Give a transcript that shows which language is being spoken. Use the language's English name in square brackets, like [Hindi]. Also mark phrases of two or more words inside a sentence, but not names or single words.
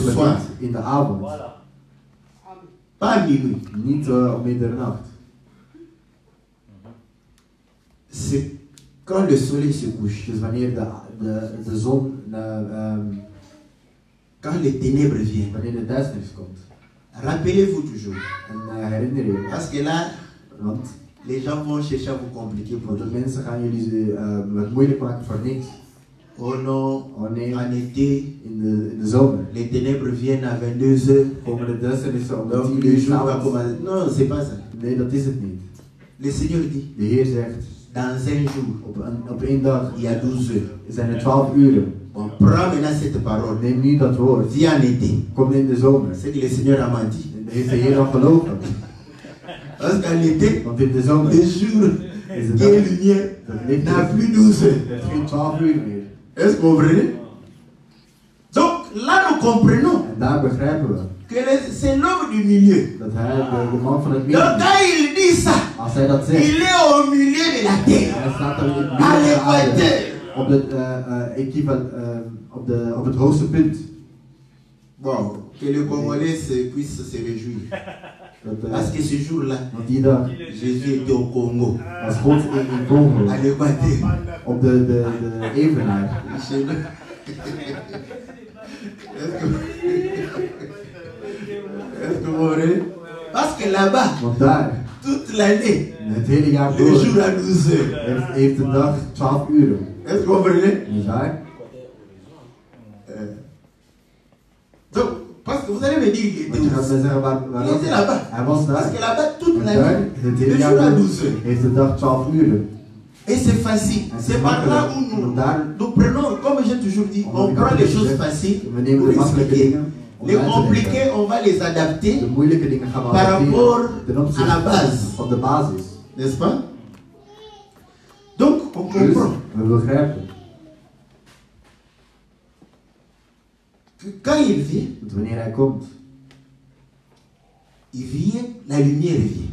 [French] Le soir. [Dutch] begint in de avond. [French] pas à minuit. [Dutch] Niet om middernacht. [French] C'est quand le soleil se couche, [Dutch] Dus wanneer de zon, [French] quand les ténèbres viennent. [Dutch] wanneer de duisternis komt. [French] Rappelez-vous toujours. [Dutch] En herinner je. [French] Parce que là, [Dutch] Want [French] Les gens vont chercher à vous compliquer pour [Dutch] Want de [French] rien. [Dutch] mensen gaan jullie wat moeilijk maken voor niks. [French] Oh non, [Dutch] Oh nee, [French] en été, [Dutch] in de zomer [French] les ténèbres viennent à 22h. [Dutch] komen de duisternissen om de [French] Donc [Dutch] 10 [French] le [Dutch] uur [French] jour va [Dutch] s'avonds. [French] commencer. Non, c'est pas ça. [Dutch] Nee, dat is het niet. [French] Le Seigneur dit, [Dutch] De Heer zegt, [French] dans un jour, [Dutch] op één dag [French] il y a 12 heures. [Dutch] zijn er 12 uren. [French] On prend maintenant cette parole. [Dutch] Neem nu dat woord. [French] Dis en été. [Dutch] Kom in de zomer. [French] C'est que le Seigneur a menti. [Dutch] En heeft de Heer al gelogen. [French] Parce qu'en été, [Dutch] Want in de zomer [French] le jour [Dutch] is de [French] qui est [Dutch] dag. [French] lumière [Dutch] Dat licht [French] n'a [Dutch] er. [French] plus 12 heures. [Dutch] Het heeft geen 12 uur meer. [French] Est-ce que vous comprenez? Donc là, nous comprenons [Dutch] En daar begrijpen we [French] que c'est l'homme du milieu. [Dutch] dat hij de man van het [French] Donc [Dutch] midden is. [French] quand il dit ça, [Dutch] Als hij dat zegt, [French] il est au milieu de la terre. [Dutch] hij staat er in het [French] À [Dutch] midden van de aarde. [French] l'équateur. [Dutch] Op het hoogste punt. [French] Bon, que le Congolais puisse se réjouir. Parce que ce jour-là, [Dutch] Want die dag [French] Jésus était au Congo, [Dutch] was God in Congo. [French] à l'équateur. [Dutch] Op de evenaar. [French] Chez nous. Est-ce que vous comprenez? Parce que là-bas, [Dutch] Want daar, [French] toute l'année, [Dutch] het hele jaar [French] le [Dutch] door, [French] jour à 12 heures. [Dutch] heeft de dag 12 uren. [French] Est-ce que vous comprenez? [Dutch] Niet waar? [French] Donc, parce que vous allez me dire qu'il était [Dutch] Want je gaat [French] où? [Dutch] mij zeggen [French] Il était là-bas. [Dutch] hij was [French] Parce [Dutch] daar. [French] que là-bas, toute [Dutch] En daar, [French] l'année, [Dutch] het [French] le [Dutch] hele [French] jour à [Dutch] jaar door, [French] 12 heures. [Dutch] heeft de dag 12 uren. [French] Et c'est facile. C'est par là où nous prenons, comme j'ai toujours dit, on prend les choses faciles [Dutch] We nemen [French] pour [Dutch] de makkelijke [French] expliquer. [Dutch] dingen om [French] Les [Dutch] uit te leggen. [French] compliqués, on va les adapter, [Dutch] De moeilijke dingen gaan we [French] par [Dutch] adapteren [French] rapport [Dutch] ten [French] à la [Dutch] opzichte [French] base. [Dutch] van de basis. [French] n'est-ce pas? Donc, on [Dutch] Dus [French] comprend [Dutch] we begrijpen [French] que quand il vient, [Dutch] dat wanneer hij komt, [French] la lumière vient.